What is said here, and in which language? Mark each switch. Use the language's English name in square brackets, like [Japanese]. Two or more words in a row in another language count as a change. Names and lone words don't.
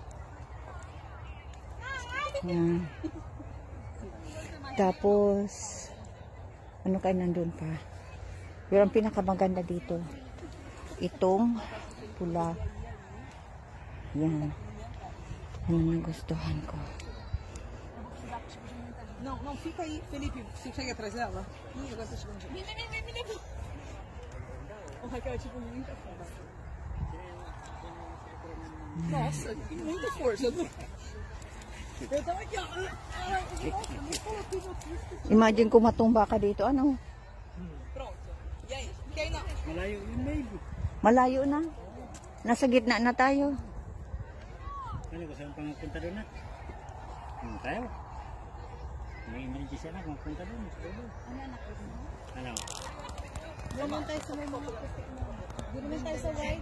[Filipino] Yan. Tapos ano kayo nandun pa? Pero ang pinakamaganda dito itong pula. Yan. Ano yung gustuhan ko. [Portuguese] Não, fica aí, Felipe. Você chega atrás dela? Ih, agora tá chegando. Vem. O Raquel é tipo muita força. Nossa, muita força. Eu tava aqui, ó. [Filipino] Imagine kung matumba ka dito, ano? [Portuguese] Pronto. E aí? Quem não? [Filipino] Malayo yun, maybe. Malayo na. Nasa gitna na tayo. Ano gusto mong pangpunta doon na? Tayo. May emergency na kung punta doon. Ano? Doon naman tayo sa may mga puti na. Doon naman tayo sa white.